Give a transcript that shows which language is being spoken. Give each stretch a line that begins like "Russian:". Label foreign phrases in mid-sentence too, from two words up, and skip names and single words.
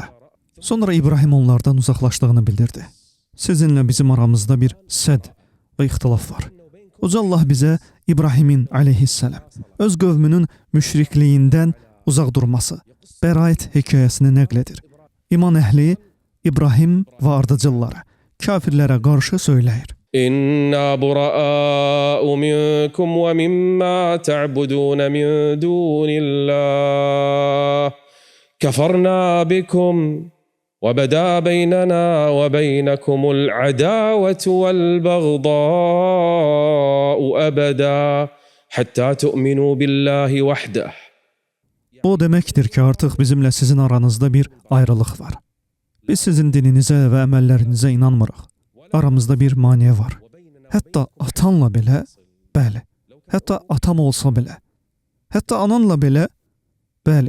Azerbaijani: Sonra İbrahim onlardan uzaqlaşdığını bildirdi. Sizinlə bizim aramızda bir sədd və ixtilaf var. Uca Allah bizə İbrahimin aleyhisselam öz qövmünün müşrikliyindən uzaq durması, bəraət hekayəsini nəql edir. İman əhli İbrahim və ardıcılları kafirlərə qarşı söyləyir.
Arabic: إنا براء منكم ومما تعبدون من دون الله كفرنا بكم وبدا بيننا وبينكم العداوة والبغضاء أبدا حتى تؤمنوا بالله وحده.
Azerbaijani: O deməkdir ki, artıq bizimlə sizin aranızda bir ayrılıq var. Biz sizin dininizə və əməllərinizə inanmırıq. Aramızda bir maneə var. Hətta atanla belə, bəli. Hətta atam olsa belə. Hətta ananla belə, bəli.